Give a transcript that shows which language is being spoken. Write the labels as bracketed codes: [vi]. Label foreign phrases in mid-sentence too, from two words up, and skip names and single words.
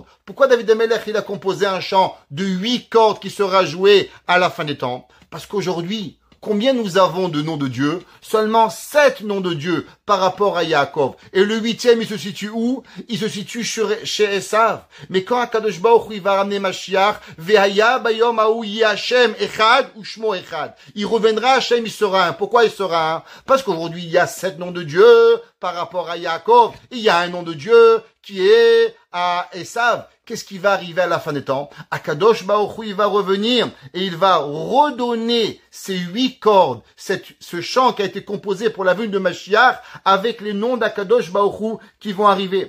[fr] Pourquoi David Amelech il a composé un chant de 8 cordes qui sera joué à la fin des temps? Parce qu'aujourd'hui, combien nous avons de noms de Dieu? Seulement 7 noms de Dieu par rapport à Yaakov. Et le 8e, il se situe où? Il se situe chez Esav. Mais quand [he] הקדוש ברוך הוא [fr] il va ramener Mashiach, [he] והיה ביום ההוא השם אחד ושמו אחד. [fr] Il reviendra Hashem, il sera un. Pourquoi il sera un? Parce qu'aujourd'hui, il y a 7 noms de Dieu par rapport à Yaakov. Il y a un nom de Dieu qui est à Esav. qu'est-ce qui va arriver à la fin des temps? [he] הקדוש ברוך הוא, [fr] il va revenir et il va redonner ces 8 cordes, ce chant qui a été composé pour la venue de Mashiach avec les noms d' [he] הקדוש ברוך הוא [fr] qui vont arriver.